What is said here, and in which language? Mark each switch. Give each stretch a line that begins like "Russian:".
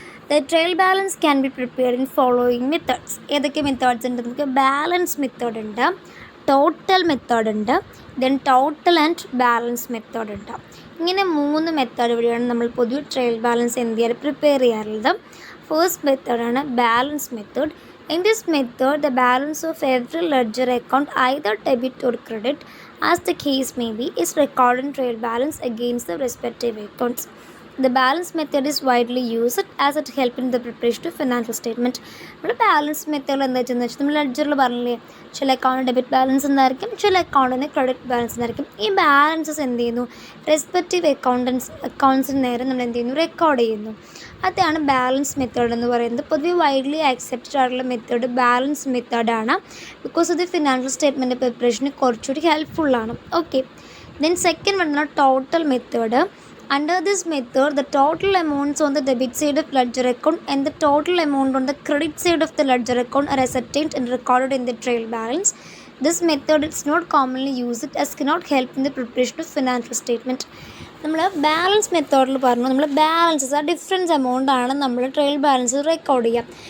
English: The trial balance can be prepared in following methods.
Malayalam: ഏതൊക്കെ methods ഉണ്ട്? നമുക്ക് balance method ഉണ്ട്, ടോട്ടൽ മെത്തേഡ് ഉണ്ട്, then total and balance method ഉണ്ട്. ഇങ്ങനെ 3 മെത്തേഡ് വഴിയാണ് നമ്മൾ പൊതുവെ ട്രയൽ ബാലൻസ് എന്ത് ചെയ്യാറ്, പ്രിപ്പയർ ചെയ്യാറുള്ളത്. ഫസ്റ്റ് മെത്തേഡാണ് balance method.
English: In this method, the balance of every ledger account, either debit or credit, as the case may be, is recorded in trial balance against the respective accounts. The balance method is widely used as it helps in the preparation of financial statement.
Malayalam: നമ്മൾ balance method എന്താ വെച്ചാൽ നമ്മൾ ലെഡ്ജറിൽ പറഞ്ഞില്ലേ, ചില account debit balance എന്തായിരിക്കും, ചില അക്കൗണ്ടിന് credit balance എന്തായിരിക്കും. ഈ ബാലൻസസ് എന്ത് ചെയ്യുന്നു, റെസ്പെക്റ്റീവ് അക്കൗണ്ട്സിന് നേരെ നമ്മൾ എന്ത് ചെയ്യുന്നു, റെക്കോർഡ് ചെയ്യുന്നു. അതാണ് ബാലൻസ് മെത്തേഡ് എന്ന് പറയുന്നത്. പൊതുവെ വൈഡ്ലി ആക്സെപ്റ്റഡ് ആയിട്ടുള്ള മെത്തേഡ് ബാലൻസ് മെത്തേഡാണ്. ബിക്കോസ് ഇത് ഫിനാൻഷ്യൽ സ്റ്റേറ്റ്മെൻറ്റ് പ്രിപ്പറേഷന് കുറച്ചുകൂടി ഹെൽപ്ഫുള്ളാണ്.
English: Okay, then second one total method. Under this method, the total amounts on the debit side of ledger account and the total amount on the credit side of the ledger account are ascertained and recorded in the trial balance. This method is not commonly used as cannot help in the preparation of financial statement.
Malayalam: നമ്മൾ balance മെത്തേഡിൽ പറഞ്ഞു, നമ്മൾ balances ആ difference amount ആണ് നമ്മൾ trial balance record ചെയ്യാം.